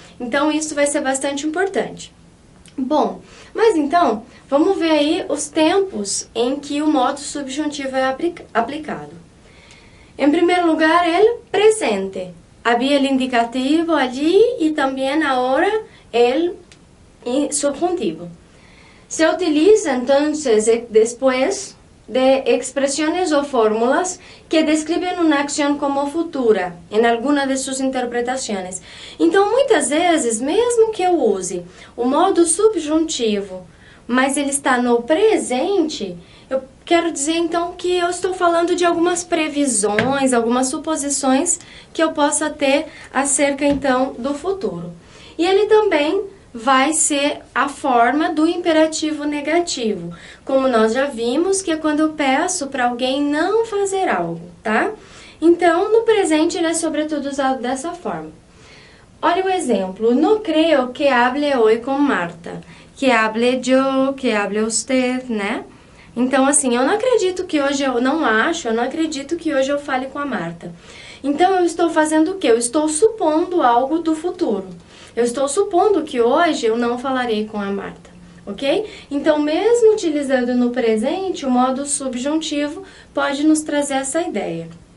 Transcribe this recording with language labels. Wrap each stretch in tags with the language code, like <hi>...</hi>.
<pt>Então, isso vai ser bastante importante. Bom, então, vamos ver aí os tempos em que o modo subjuntivo é aplicado. Em primeiro lugar,</pt> <es>el presente.</es> <pt>Havia</pt> <es>el indicativo allí</es> <pt>e também agora el subjuntivo.</pt> <es>Se utiliza entonces después de expresiones o fórmulas que describen una acción como futura en alguna de sus interpretaciones.</es> <pt>Então, muitas vezes, mesmo que eu use o modo subjuntivo, mas ele está no presente, eu quero dizer então que eu estou falando de algumas previsões, algumas suposições que eu possa ter acerca então do futuro. E ele também vai ser a forma do imperativo negativo, como nós já vimos, que é quando eu peço para alguém não fazer algo, tá? Então, no presente ele é sobretudo usado dessa forma. Olha o exemplo,</pt> <es>no creo que hable hoy com Marta, que hable yo, que hable usted, né?</es> <pt>Então, assim, eu não acredito que hoje, eu não acredito que hoje eu fale com a Marta. Então, eu estou fazendo o quê? Eu estou supondo algo do futuro. Eu estou supondo que hoje eu não falarei com a Marta, ok? Então, mesmo utilizando no presente, o modo subjuntivo pode nos trazer essa ideia.</pt>